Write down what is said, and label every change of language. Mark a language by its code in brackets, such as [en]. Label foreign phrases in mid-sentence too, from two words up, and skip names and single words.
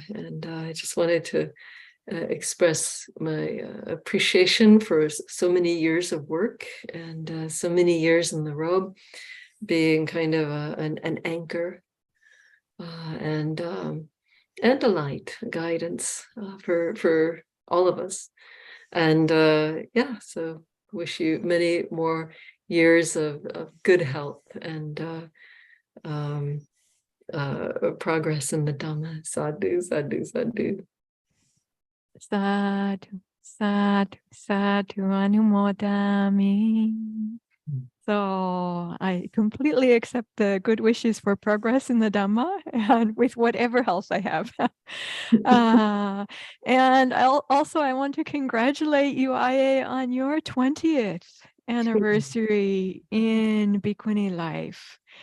[en] And I just wanted to express my appreciation for so many years of work and so many years in the robe, being kind of an anchor and a light, a guidance for all of us. And yeah, so wish you many more years of good health and progress in the Dhamma. [pi] Sadhu, sadhu, sadhu. Sadhu, sadhu, sadhu, anumodami. [en] So I completely accept the good wishes for progress in the Dhamma and with whatever else I have. And I want to congratulate you, Ayya, on your 20th anniversary in Bhikkhuni life.